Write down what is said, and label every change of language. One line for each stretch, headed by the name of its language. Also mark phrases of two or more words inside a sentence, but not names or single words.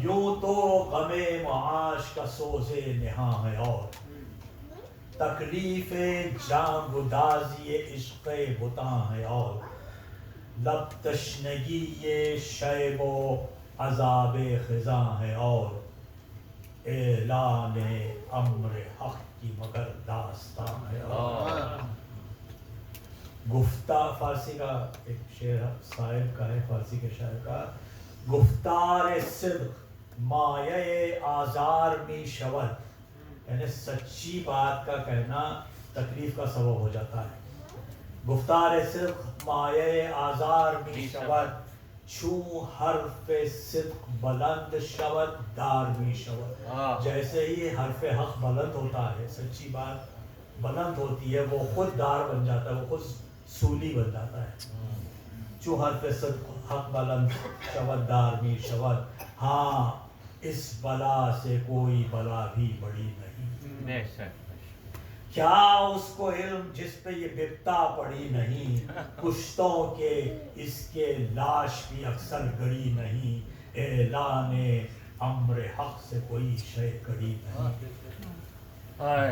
Urdu: یوں تو غم معاش کا سوز نہاں ہے، اور تکلیف جان گدازی عشق بتاں ہے، اور لب تشنگی یہ شیب و عذاب خزاں ہے، اور اعلان امر حق کی مگر داستان ہے. اور گفتہ فارسی کا ایک شعر صاحب کا ہے، فارسی کے شاعر کا،
Persian: گفتار صدق مایہ آزار می شود،
Urdu: یعنی سچی بات کا کہنا تکلیف کا سبب ہو جاتا ہے.
Persian: گفتار صدق مایہ آزار می شود، چوں حرف صدق بلند شود دار می شود.
Urdu: جیسے ہی حرف حق بلند ہوتا ہے، سچی بات بلند ہوتی ہے، وہ خود دار بن جاتا ہے، وہ خود سولی بن جاتا ہے.
Persian: چوں حرف صدق حق بلند شود دار می شود.
Urdu: ہاں اس بلا سے کوئی بلا بھی بڑی نہیں، بے شک. کیا اس کو علم جس پہ یہ بپتا پڑی نہیں. کشتوں کے اس کے لاش بھی اکثر گڑی نہیں، اعلان امر حق سے کوئی شے کڑی نہیں.